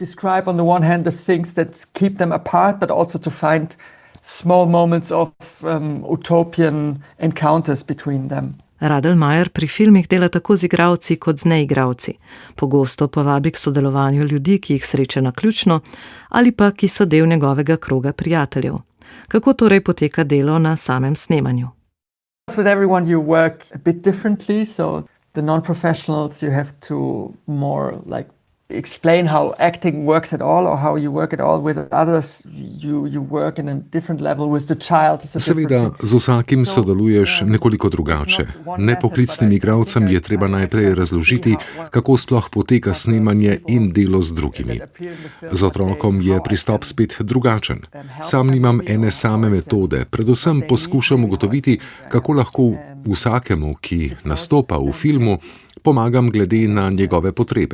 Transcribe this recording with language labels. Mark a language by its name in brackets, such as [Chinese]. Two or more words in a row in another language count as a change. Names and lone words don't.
[Slovenian] Radelmayer pri filmih dela tako z igralci kot z neigralci. Pogosto povabi k sodelovanju ljudi, ki jih sreča naključno, ali pa ki so del njegovega kroga prijateljev. Kako torej poteka delo na samem snemanju? [English] With everyone you work a bit differently, so the non-professionals you have to more like explain how acting works at all or how you work at all. With others you work in a different level. With the child is a [Slovenian] Seveda, z vsakim sodeluješ nekoliko drugače. Nepoklicnim igralcem je treba najprej razložiti, kako sploh poteka snemanje in delo z drugimi. Z otrokom je pristop spet drugačen. Sam nimam ene same metode, predvsem poskušam ugotoviti, kako lahko vsakemu, ki nastopa v filmu, pomagam glede na njegove potrebe.